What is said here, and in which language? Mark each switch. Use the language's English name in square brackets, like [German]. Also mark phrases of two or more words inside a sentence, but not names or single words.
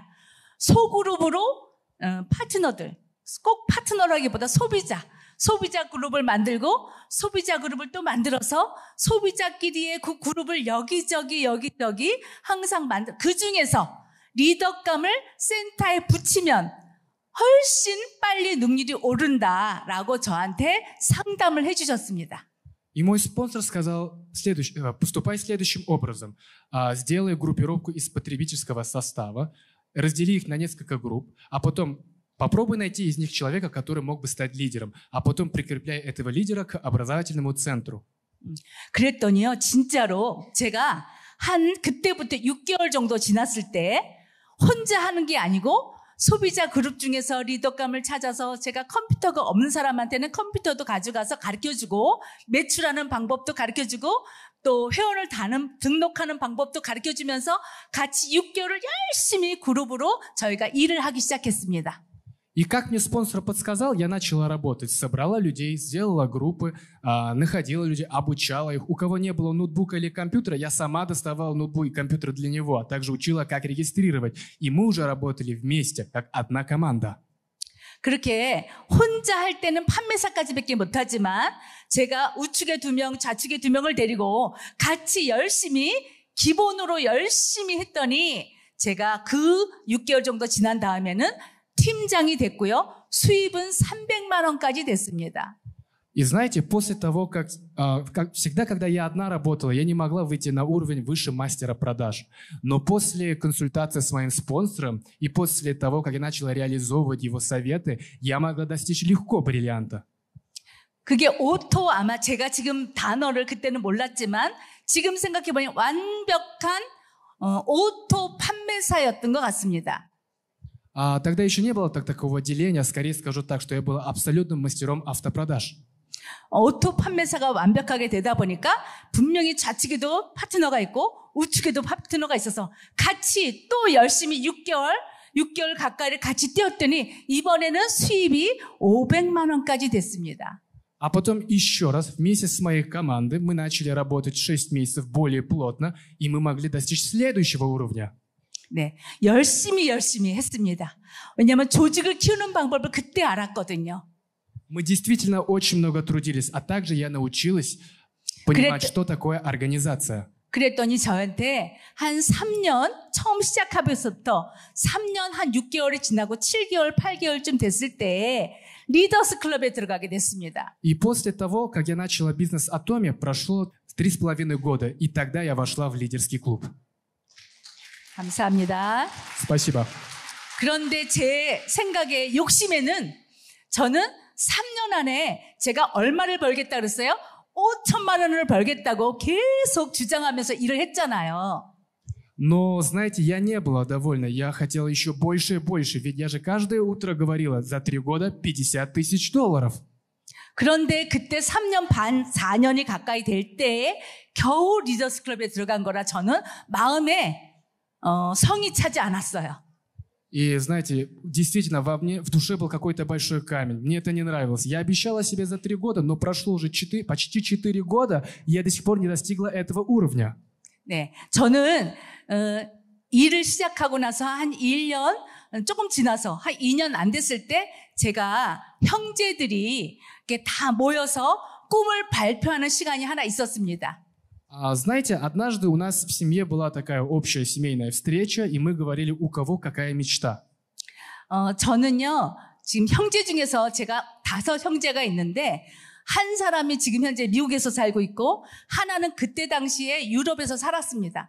[Korean] 소그룹으로 파트너들, 꼭 파트너라기보다 소비자 그룹을 만들고 소비자 그룹을 또 만들어서 소비자끼리의 그 그룹을 여기저기 항상 그 중에서 리더감을 센터에 붙이면 훨씬 빨리 능률이 오른다라고 저한테 상담을 해주셨습니다. [Russian] И мой спонсор сказал поступай следующим образом. Сделай группировку из потребительского состава, раздели их на несколько групп, а потом попробуй найти из них человека, который мог бы стать лидером, а потом прикрепляй этого лидера к образовательному центру. [Korean] 그랬더니요, 진짜로 제가 그때부터 6개월 정도 지났을 때 혼자 하는 게 아니고 소비자 그룹 중에서 리더감을 찾아서 제가 컴퓨터가 없는 사람한테는 컴퓨터도 가져가서 가르쳐주고 매출하는 방법도 가르쳐주고 또 회원을 등록하는 방법도 가르쳐주면서 같이 6개월을 열심히 그룹으로 저희가 일을 하기 시작했습니다. [Russian] И как мне спонсор подсказал, я начала работать. Собрала людей, сделала группы, находила людей, обучала их. У кого не было ноутбука или компьютера, я сама доставала ноутбук и компьютер для него, а также учила, как регистрировать. И мы уже работали вместе, как одна команда. [Korean] 그렇게 혼자 할 때는 판매사까지밖에 못하지만 제가 우측에 2명, 좌측에 2명을 데리고 같이 기본으로 열심히 했더니 제가 그 6개월 정도 지난 다음에는 팀장이 됐고요. 수입은 300만 원까지 됐습니다. [Russian] И знаете, после того, как всегда, когда я одна работала, я не могла выйти на уровень выше мастера продаж. Но после консультации с моим спонсором и после того, как я начала реализовывать его советы, я могла достичь легко бриллианта. [Korean] 그게 아마 제가 지금 단어를 그때는 몰랐지만 지금 생각해보니 완벽한 오토 판매사였던 것 같습니다. [Russian] Тогда еще не было такого деления, скорее скажу так, что я был абсолютным мастером автопродаж. [Korean] 오토 판매사가 완벽하게 되다 보니까 분명히 좌측에도 파트너가 있고 우측에도 파트너가 있어서 같이 또 열심히 6개월 가까이를 같이 뛰었더니 이번에는 수입이 500만 원까지 됐습니다. [Russian] А потом еще раз вместе с моей командой мы начали работать 6 месяцев более плотно, и мы могли достичь следующего уровня. [Korean] 네, 열심히 했습니다. 왜냐하면 조직을 키우는 방법을 그때 알았거든요. [Russian] Мы действительно очень много трудились, а также я научилась понимать, что такое организация. [Korean] 그랬더니 저한테 한 3년, 처음 시작하면서부터 3년 한 6개월이 지나고 7개월, 8개월쯤 됐을 때 리더스 클럽에 들어가게 됐습니다. [Russian] И после того, как я начала бизнес Atomi, прошло 3,5 года, и тогда я вошла в лидерский клуб. [Korean] 감사합니다. [Russian] Спасибо. [Korean] 그런데 제 생각에 욕심에는 저는 3년 안에 제가 얼마를 벌겠다 그랬어요? 5천만 원을 벌겠다고 계속 주장하면서 일을 했잖아요. [Russian] Но, знаете, я не была довольна. Я хотела еще больше и больше, ведь я же каждое утро говорила, за 3 года $50 000. [Korean] 그런데 그때 3년 반, 4년이 가까이 될 때에 겨우 리더스 클럽에 들어간 거라 저는 마음에 성이 차지 않았어요. [Russian] И знаете, действительно, во мне, в душе был какой-то большой камень. Мне это не нравилось. Я обещала себе за 3 года, но прошло уже почти 4 года, и я до сих пор не достигла этого уровня. [Korean] 네, 저는 일을 시작하고 나서 한 1년 조금 지나서 한 2년 안 됐을 때 제가 형제들이 이렇게 다 모여서 꿈을 발표하는 시간이 하나 있었습니다. [Russian] Знаете, однажды у нас в семье была такая общая семейная встреча, и мы говорили, у кого какая мечта. [Korean] 저는요, 지금 형제 중에서 제가 5 형제가 있는데 한 사람이 지금 현재 미국에서 살고 있고 하나는 그때 당시에 유럽에서 살았습니다.